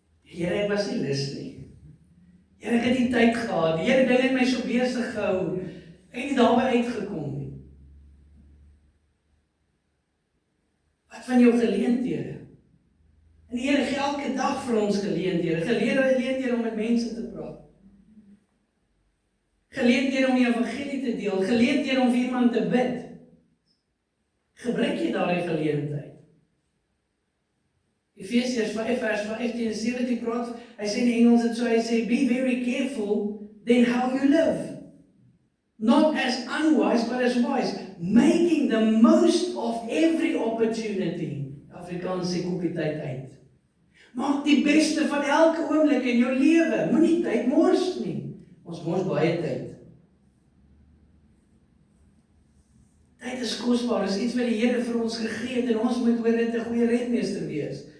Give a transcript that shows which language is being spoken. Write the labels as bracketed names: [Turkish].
[Afrikaans] Here, ek was nie lus nie. Here, ek het nie tyd gehad. Die Here het my so besig gehou. Ek het nie daarby uitgekom nie. Wat van jou geleenthede? En die Here gee elke dag vir ons geleenthede. Geleenthede om met mense te praat. Geleenthede om die evangelie te deel. Geleenthede om vir iemand te bid. Gebruik jy daardie geleentheid? Efesiërs 5 vers 15 en 17 praat, hy sê in die Engels dit so, hy sê, [English] be very careful then how you live. Not as unwise, but as wise. Making the most of every opportunity. [Afrikaans] Afrikaans sê koop die tyd uit. Maak die beste van elke oomblik in jou lewe. Moenie tyd mors nie. Ons mors baie tyd. Tyd is kosbaar, is iets wat die Here vir ons gegee het en ons moet oor dit 'n goeie redmeester wees.